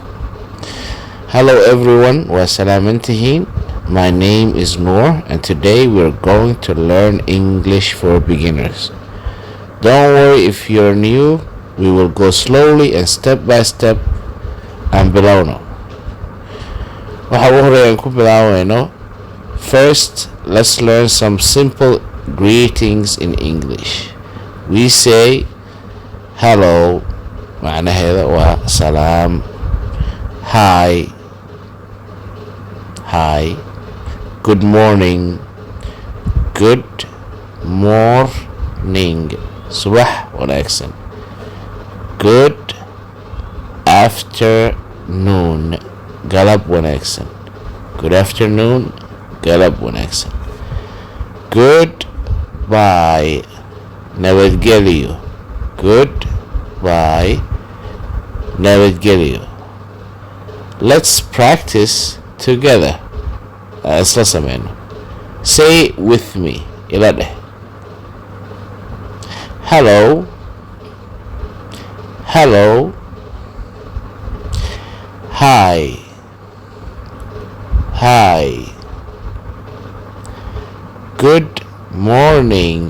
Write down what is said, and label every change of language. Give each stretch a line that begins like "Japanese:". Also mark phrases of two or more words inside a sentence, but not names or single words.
English: Hello everyone,
Somali: wa salaamantihiin.
English: My name is Noor and today we're going to learn English for beginners. Don't worry if you're new, we will go slowly and step by step and bilowno.
Somali: Waxa ugu horeeyaan ku bilaawayno.
English: First, let's learn some simple greetings in English. We say hello,
Somali: macnaheeda waa salaam.
English: Hi, good morning, good morning,
Somali: subax wanaagsan,
English: good afternoon,
Somali: galab wanaagsan,
English: good afternoon,
Somali: galab wanaagsan, goodbye, nabadgelyo, goodbye, nabadgelyo.
English: Let's practice together.
Somali: Isla sameyno.
English: Say with me.
Somali: Ila dheh.
English: Hello. Hello. Hi. Hi. Good morning.